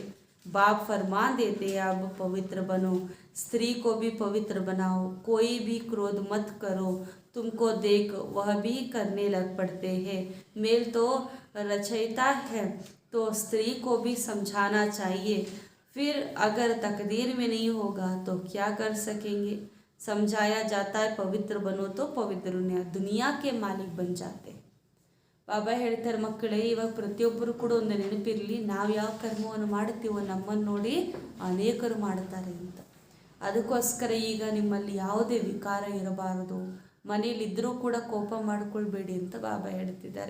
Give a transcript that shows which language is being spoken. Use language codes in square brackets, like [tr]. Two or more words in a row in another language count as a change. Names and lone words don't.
[hi] बाप फरमान देते हैं, अब पवित्र बनो, स्त्री को भी पवित्र बनाओ, कोई भी क्रोध मत करो, तुमको देख वह भी करने लग पड़ते हैं. मेल तो रचयिता है तो स्त्री को भी समझाना चाहिए. फिर अगर तकदीर में नहीं होगा तो क्या कर सकेंगे. समझाया जाता है, पवित्र बनो तो पवित्र दुनिया के मालिक बन जाते. [kn] ಬಾಬಾ ಹೇಳ್ತಾರೆ, ಮಕ್ಕಳೇ, ಇವಾಗ ಪ್ರತಿಯೊಬ್ಬರು ಕೂಡ ಒಂದು ನೆನಪಿರಲಿ, ನಾವು ಯಾವ ಕರ್ಮವನ್ನು ಮಾಡ್ತೀವೋ ನಮ್ಮನ್ನು ನೋಡಿ ಅನೇಕರು ಮಾಡ್ತಾರೆ ಅಂತ. ಅದಕ್ಕೋಸ್ಕರ ಈಗ ನಿಮ್ಮಲ್ಲಿ ಯಾವುದೇ ವಿಕಾರ ಇರಬಾರದು. ಮನೇಲಿದ್ದರೂ ಕೂಡ ಕೋಪ ಮಾಡಿಕೊಳ್ಬೇಡಿ ಅಂತ ಬಾಬಾ ಹೇಳ್ತಿದ್ದಾರೆ.